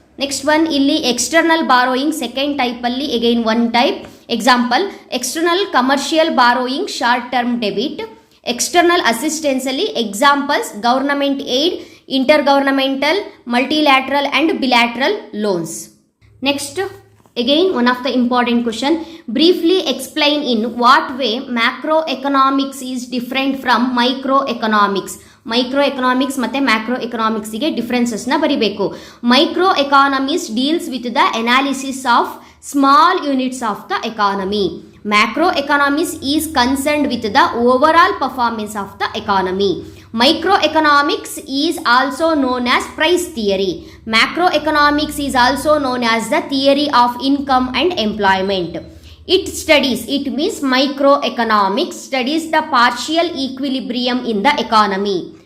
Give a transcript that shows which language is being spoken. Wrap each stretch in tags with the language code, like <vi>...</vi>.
<en>next one</en> <kn>ಇಲ್ಲಿ</kn> <en>external borrowing second type</en> <kn>ಅಲ್ಲಿ</kn> <en>Again one type. Example external commercial borrowing, short term debit. External assistance</en> <kn>ಅಲ್ಲಿ</kn> <en>Examples government aid, inter governmental, multilateral and bilateral loans. Next again one of the important question, briefly explain in what way macroeconomics is different from microeconomics.</en> <kn>ಮೈಕ್ರೋಎಕನಾಮಿಕ್ಸ್ ಮತ್ತು ಮ್ಯಾಕ್ರೋಎಕನಾಮಿಕ್ಸ್ಗೆ ಡಿಫ್ರೆನ್ಸಸ್ನ ಬರಿಬೇಕು.</kn> <en>Micro economics deals with the analysis of small units of the economy. Macroeconomics is concerned with the overall performance of the economy. Microeconomics is also known as price theory. Macroeconomics is also known as the theory of income and employment. It means microeconomics studies the partial equilibrium in the economy.</en>